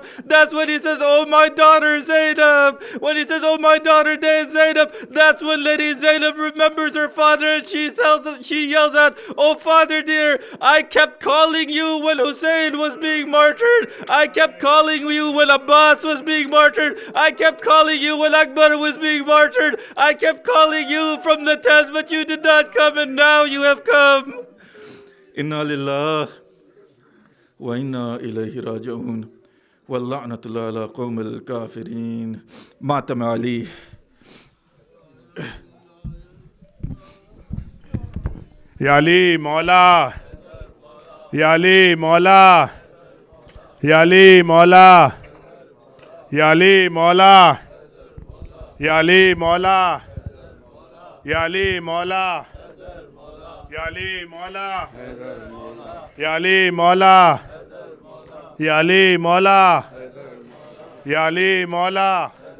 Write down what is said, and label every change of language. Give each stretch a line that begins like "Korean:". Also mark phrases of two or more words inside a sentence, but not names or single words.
English: That's when he says, oh my daughter Zainab. When he says, oh my daughter Zainab, that's when Lady Zainab remembers her father, and she yells out, oh father dear, I kept calling you when Hussein was being martyred. I kept calling you when Abbas was being martyred. I kept calling you when Akbar was being martyred. I kept calling you from the test, but you did not come, and now you have come.
Arabic: إنا لله وإنا إليه راجعون. ولعنة الله على القوم الكافرين.
Urdu: ماتم علی. یا علی مولا، یا علی مولا، یا علی مولا، یا علی مولا، یا علی مولا، یا علی مولا، یا علی مولا، یا علی مولا، یا علی مولا، یا علی مولا,